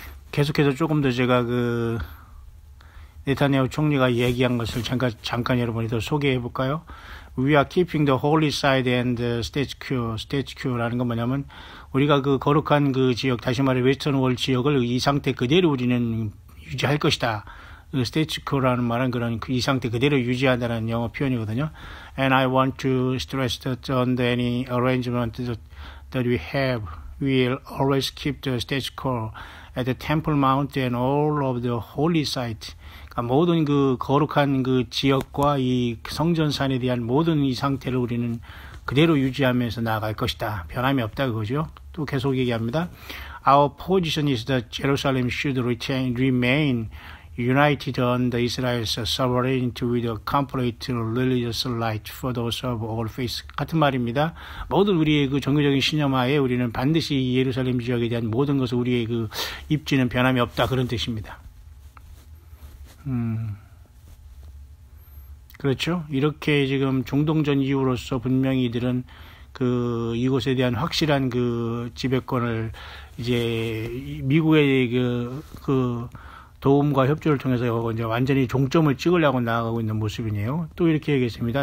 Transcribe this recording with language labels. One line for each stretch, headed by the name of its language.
Korean: 계속해서 조금 더 제가 네타냐후 총리가 얘기한 것을 잠깐 여러분이 더 소개해 볼까요?
English: We are keeping the holy side and the status quo
Korean: 라는 건 뭐냐면 우리가 거룩한 지역, 다시 말해 웨스턴 월 지역을 이 상태 그대로 우리는 유지할 것이다. 그 스테이츠코라는 말은 그런 이 상태 그대로 유지한다는 영어 표현이거든요.
English: And I want to stress that under any arrangement that we have, we'll always keep the status quo at the Temple Mount and all of the holy site.
Korean: 그러니까 모든 그 거룩한 그 지역과 이 성전산에 대한 모든 이 상태를 우리는 그대로 유지하면서 나아갈 것이다. 변함이 없다 그거죠. 또 계속 얘기합니다.
English: Our position is that Jerusalem should remain united under Israel's sovereignty with a complete religious right for those of all faiths.
Korean: 같은 말입니다. 모든 우리의 그 종교적인 신념하에 우리는 반드시 예루살렘 지역에 대한 모든 것을 우리의 그 입지는 변함이 없다 그런 뜻입니다. 그렇죠. 이렇게 지금 중동전 이후로서 분명히 이들은 그 이곳에 대한 확실한 그 지배권을 이제 미국의 그 도움과 협조를 통해서 이제 완전히 종점을 찍으려고 나아가고 있는 모습이네요. 또 이렇게 얘기했습니다.